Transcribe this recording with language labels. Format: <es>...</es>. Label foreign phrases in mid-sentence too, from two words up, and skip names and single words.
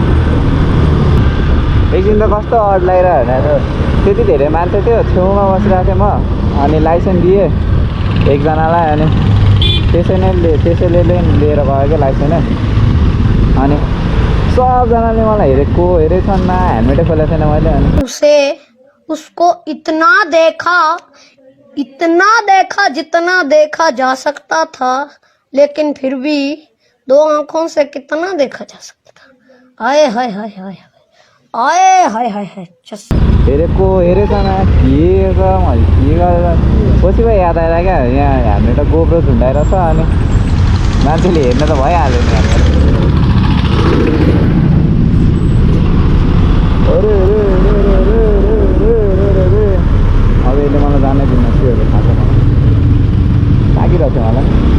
<ne>एकछिन त कस्तो अड लागिरहेको होइन, त्यति धेरै मान्छे थियो, छेउमा बसिरहेको थिएँ म। अनि लाइसेन्स दिएँ एकजनालाई, अनि त्यसैले लिएर गयो क्या लाइसेन्स। अनि सबजनाले मलाई हेरेछन् न, हेलमेटै खोलेको छैन मैले। अनि</ne> <hi>उसको इतना देखा जितना देखा जा सकता था, लेकिन फिर भी 2 आंखों से कितना देखा जा सकता था। आए हाय हाय हाय आए हाय हाय हाय</hi> <ne>हेरेको हेरेछन् के छ, मैले के गरेर पछि पो याद आएर क्या, यहाँ हेलमेट गोप्रो झुन्डाइरहेछ। अनि मान्छेले हेर्न त भइहाल्यो नि हेलमेट। अब यसले मलाई जानै दिन्न, के थाहा छ मलाई, लागिरहेको थियो मलाई।</ne>